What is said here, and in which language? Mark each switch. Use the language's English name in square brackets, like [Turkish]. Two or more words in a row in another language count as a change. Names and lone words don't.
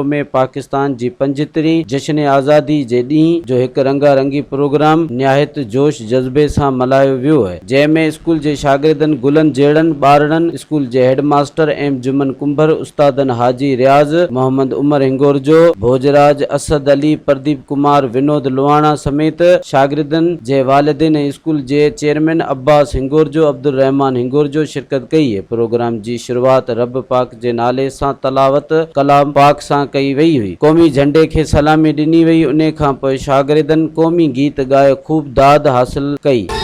[Sindhi] में पाकिस्तान जी 75वीं जश्न आज़ादी जे ॾींहुं जो हिकु रंगारंगी प्रोग्राम निहायत जोश जज़्बे सां मल्हायो वियो आहे, जंहिंमें स्कूल जे शागिर्दनि गुलन जहिड़नि ॿारनि, स्कूल जे हेडमास्टर एम जुमन कुंभर, उस्तादनि हाजी रियाज़ मोहम्मद उमर हिंगोर जो, भोजराज असद अली, प्रदीप कुमार, विनोद लुहाणा समेत शागिर्दनि जे वालिदिन ऐं स्कूल जे चेयरमैन अब्बास हिंगोर जो, अब्दुल रहमान हिंगोर जो शिरकत कई है। प्रोग्राम जी शुरुआत रब पाक जे नाले सां तलावत कलाम पाक सां कई वई हुई। क़ौमी झंडे खे सलामी ॾिनी वई। उन खां पोइ शागिर्दनि क़ौमी गीत ॻाए ख़ूब दाद हासिल कई।